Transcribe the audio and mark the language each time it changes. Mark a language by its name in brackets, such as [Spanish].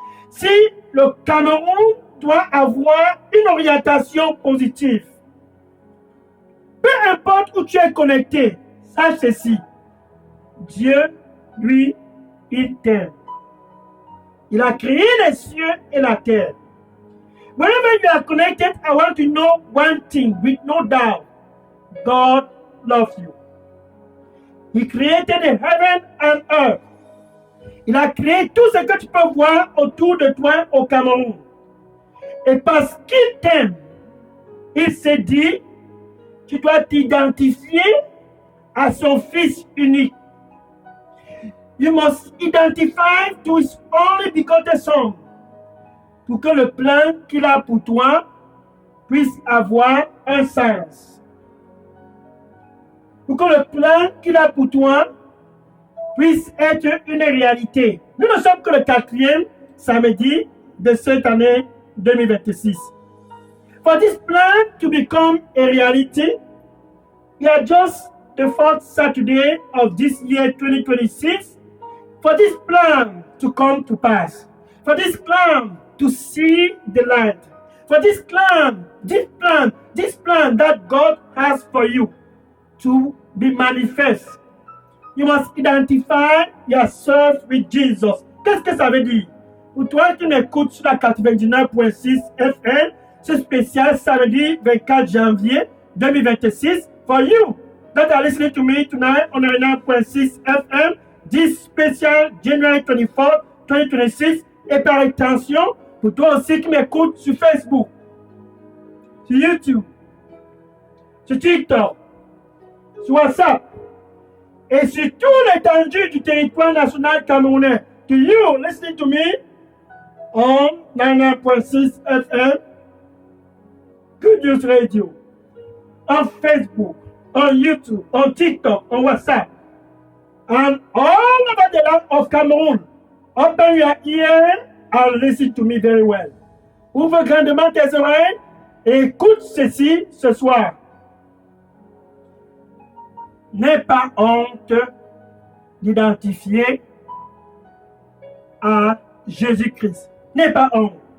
[French] Si le Cameroun doit avoir une orientation positive, peu importe où tu es connecté, sache ceci, Dieu, lui, il t'aime. Il a créé les cieux et la terre. [English] Wherever you are connected, I want to know one thing with no doubt. God loves you. He created the heaven and earth. [French] Il a créé tout ce que tu peux voir autour de toi au Cameroun. Et parce qu'il t'aime, il s'est dit, tu dois t'identifier à son Fils unique. [English] You must identify to his only begotten Son, [French] pour que le plan qu'il a pour toi puisse avoir un sens. Pour que le plan qu'il a pour toi puisse être une réalité. Nous ne sommes que le 4e samedi de cette année 2026. [English] For this plan to become a reality, we are just the 4th Saturday of this year 2026. For this plan to come to pass, for this plan to see the light, for this plan that God has for you to be manifest, you must identify yourself with Jesus. [French] Qu'est-ce que ça veut dire? Pour toi qui m'écoutes sur la 99.6 FM, ce spécial samedi 24 janvier 2026, [English] for you that are listening to me tonight on 99.6 FM, this special January 24, 2026, [French] et par extension, pour toi aussi qui m'écoutes sur Facebook, sur YouTube, sur TikTok, sur WhatsApp, et sur toute l'étendue du territoire national camerounais. [English] To you listening to me on 99.6 FM, Good News Radio, on Facebook, on YouTube, on TikTok, on WhatsApp, and all over the land of Cameroon. Open your ear and listen to me very well. [French] Ouvre grandement tes oreilles et écoute ceci ce soir. N'aie pas honte d'identifier à Jésus-Christ. N'aie pas honte.